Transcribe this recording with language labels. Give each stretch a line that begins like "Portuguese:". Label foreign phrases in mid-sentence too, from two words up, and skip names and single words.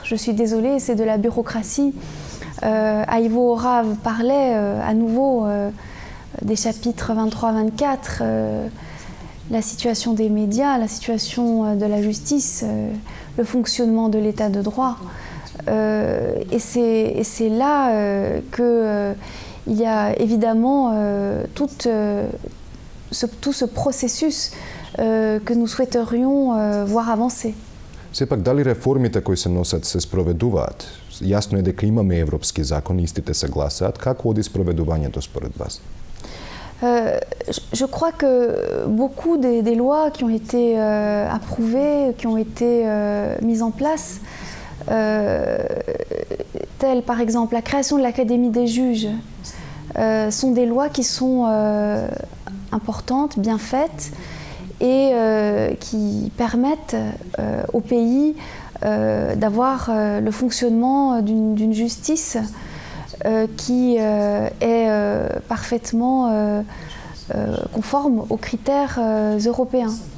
French: Je suis désolée, c'est de la bureaucratie. Ivo Orav parlait à nouveau des chapitres 23-24, la situation des médias, la situation de la justice, le fonctionnement de l'état de droit. Et c'est là qu'il il y a évidemment tout ce processus que nous souhaiterions voir avancer.
Macedonian: Все пак, дали реформите кои се носат се спроведуваат? Јасно е дека имаме европски закони, истите се гласаат. Како оди спроведувањето според вас?
French: Je crois que beaucoup des lois qui ont été approuvées, qui ont été mises en place, telles par exemple la création de l'Académie des juges, sont des lois qui sont importantes, bien faites, et qui permettent au pays d'avoir le fonctionnement d'une justice qui est parfaitement conforme aux critères européens.